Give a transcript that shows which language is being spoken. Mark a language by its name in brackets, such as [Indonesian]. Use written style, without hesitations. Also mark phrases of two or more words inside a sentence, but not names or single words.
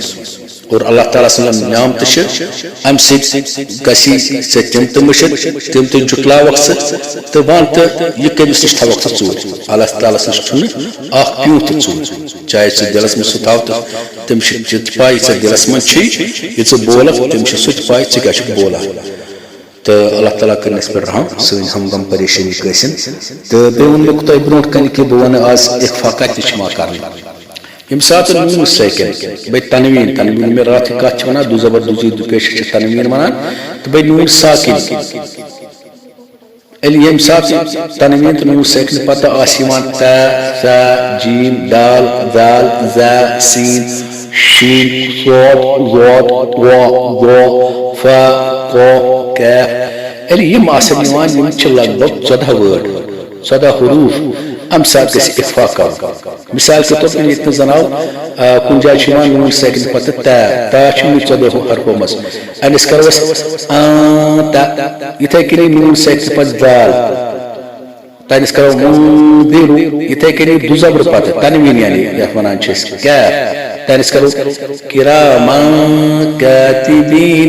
[Kashmiri] اور اللہ تعالیٰ سٕنٛز نعمتہٕ چھِ امہِ سۭتۍ گژھی ژےٚ تِم تہِ مٔشِتھ تِم تہِ جُٹلاوکھ ژٕ تہٕ وَن تہٕ یہِ کٔمِس نِش تھاوکھ ژٕ ژوٗرِ. اللہ تعالیٰ نِش چھُنہٕ اکھ پیوٗنٛت تہِ ژوٗر چاہے ژٕ دِلس منٛز سُہ تھاو تہٕ تٔمِس چھِ تہِ پاے ژےٚ دِلس منٛز چھُے یہِ ژٕ بولکھ تٔمِس چھِ سُہ تہِ پاے ژٕ کیٛاہ چھُکھ بولان. تو اللہ تعالیٰ کرن اس پر رحم سن ہم غم پریشانی گژھن. تو بیٚیہِ ووٚن مےٚ تۄہہِ برونٛٹھ کَنہِ کہِ بہٕ وَنہٕ آز اخفا کَتہِ چھِ یِوان کرنہٕ. ییٚمہِ ساتہٕ نوٗن سیکنڈ بیٚیہِ تنویٖن تنویٖن مےٚ راتھ کَتھ چھِ وَنان دُ زبر دوٗزی دُ پیش چھِ تنویٖن وَنان تہٕ بیٚیہِ نوٗن ساکِن. ییٚلہِ ییٚمہِ ساتہٕ تنویٖن تہٕ نوٗن سیکنڈ پتہٕ آسہِ یِوان ت ث جیم دال ذال ذ سین شین صاد ضاد وا ضا ف ق کاف. ییٚلہِ یِم آسن یِوان یِم چھِ لگ بگ 14 وٲڈ 14 حروٗف امہِ ساتہٕ گژھِ اخفا کرُن. [Urdu] مثال کے طور پر [Kashmiri] ییٚتہِ زن آو کُنہِ جایہِ چھُ یِوان نوٗن سیکنڈ پتہٕ ت چھُ یِمنٕے 14 حرفو منٛز أمِس کرو أسۍ یِتھے کٔنی نوٗن سیکنڈ پتہٕ دال تٔمِس کرو یِتھے کٔنی دُ زبر پتہٕ تنویٖن یعنی یتھ ونان چھِ أسۍ کیف تٔمِس کرو [Arabic] کِرامان کاتِبیٖن.